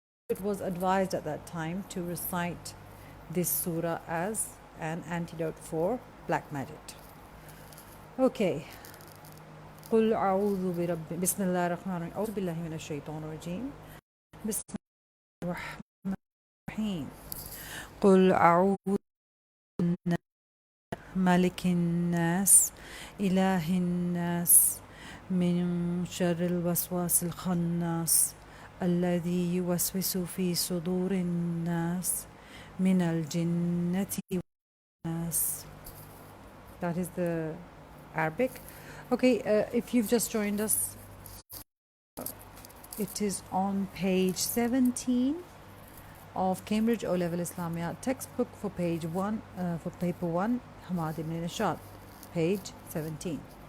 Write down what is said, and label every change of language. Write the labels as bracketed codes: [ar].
[en] It was advised at that time to recite this surah as an antidote for black magic. Okay. [ar] قل أعوذ برب بسم الله الرحمن الرحيم أعوذ بالله من الشيطان الرجيم بسم الله الرحمن الرحيم قل أعوذ بالله ملك الناس إله الناس من شر الوسواس الخناس الذي يوسوس في صدور الناس من الجنة والناس. [en] That is the Arabic. Okay, if you've just joined us, it is on page 17 of Cambridge O-Level Islamia textbook for page 1, for paper 1, Hamad ibn Nishad, page 17.